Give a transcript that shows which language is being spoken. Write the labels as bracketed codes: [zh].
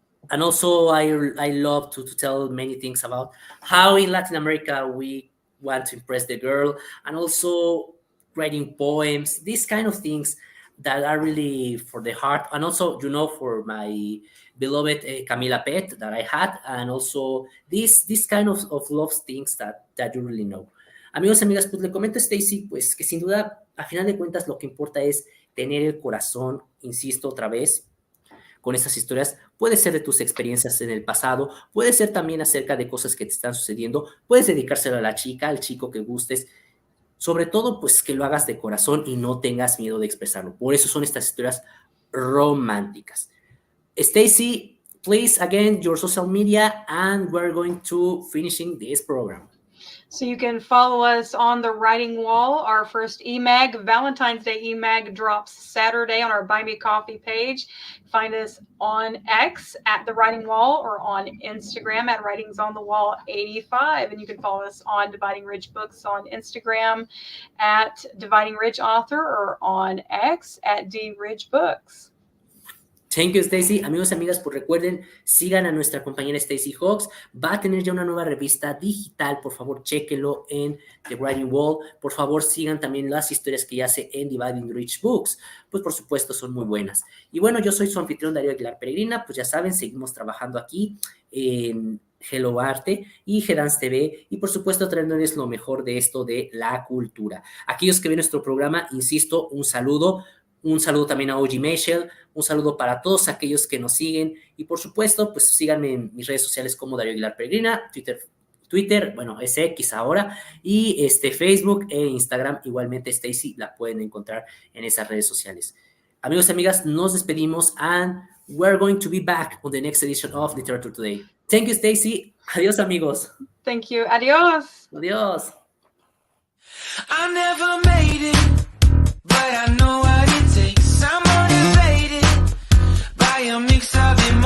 [en] And also, I love to tell many things about how in Latin America we want to impress the girl, and also writing poems, these kind of things that are really for the heart. And also, for my beloved Camila Pet that I had, and also this kind of love things that you really know. [es] Amigos y amigas, pues le comento a Stacy, pues que sin duda, a final de cuentas, lo que importa es tener el corazón, insisto otra vez, con estas historias. Puede ser de tus experiencias en el pasado, puede ser también acerca de cosas que te están sucediendo, puedes dedicárselo a la chica, al chico que gustes, sobre todo pues que lo hagas de corazón y no tengas miedo de expresarlo. Por eso son estas historias románticas. [en] Stacy, please, again, your social media, and we're going to finishing this program. So you can follow us on The Writing Wall. Our first eMag, Valentine's Day eMag, drops Saturday on our Buy Me Coffee page. Find us on X at The Writing Wall, or on Instagram at Writings on the Wall 85. And you can follow us on Dividing Ridge Books on Instagram at Dividing Ridge Author, or on X at D Ridge Books. Thank you, Stacy. [es] Amigos y amigas, pues recuerden, sigan a nuestra compañera Stacy Hawks. Va a tener ya una nueva revista digital. Por favor, chéquenlo en The Writing Wall. Por favor, sigan también las historias que ya hace en Dividing Rich Books. Pues, por supuesto, son muy buenas. Y bueno, yo soy su anfitrión, Darío Aguilar Peregrina. Pues ya saben, seguimos trabajando aquí en Hello Arte y G-Dance TV. Y, por supuesto, trayéndoles lo mejor de esto de la cultura. Aquellos que ven nuestro programa, insisto, un saludo. Un saludo también a OG Michelle, un saludo para todos aquellos que nos siguen y por supuesto, pues síganme en mis redes sociales como Darío Aguilar Peregrina, Twitter, bueno, es X ahora, y Facebook e Instagram, igualmente Stacy la pueden encontrar en esas redes sociales. Amigos y amigas, nos despedimos [en] and we're going to be back on the next edition of Literature Today. Thank you, Stacy. [es] Adiós, amigos. [en] Thank you. Adios. [es] Adiós. [en] I never made it, but I know what it takes. I'm motivated by a mix of